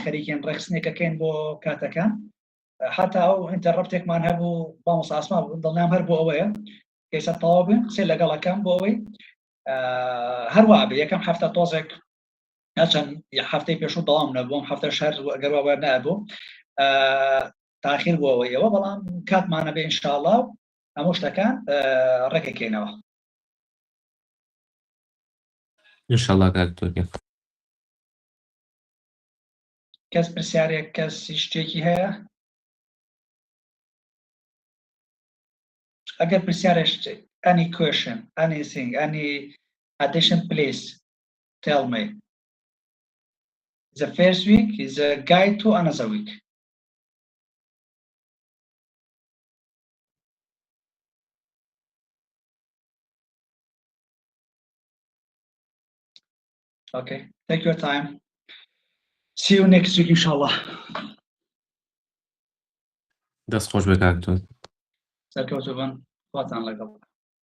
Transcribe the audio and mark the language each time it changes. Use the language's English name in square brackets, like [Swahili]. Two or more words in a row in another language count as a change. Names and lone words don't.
[Central Kurdish] خەریکین ڕێخستنێکەکەین بۆ کاتەکان حتا ئەو ئینتەڕەپتێکمان هەبوو بامۆستا ئاسما دڵنیام هەر بۆ ئەوەیە کەیسە تەواو بێ قسەی لەگەڵەکەم بۆ ئەوەی هەروە بێ یەکەم هەفتە تۆزێک چەند هەفتەی پێشوو دەوام نەبووم هەفتە شەر گەروە وەر نەبوو تاخیر بۆ ئەوەیەوە بەڵام کاتمانە بێ ئینشاءالله هەموو شتەکان ڕێکەکەینەوە ئینشاءالله کاک دکتۆر کەس پرسیارێک کەسی شتێکی هەیە ئەگەر پرسیارێک [English] any question anything any addition please tell me the first week is a guide to another week okay take your time see you next week inshallah [Central Kurdish] دەست خۆش بێ کاک دکتۆر سەرکەوتوو بن خواتان لەگەڵ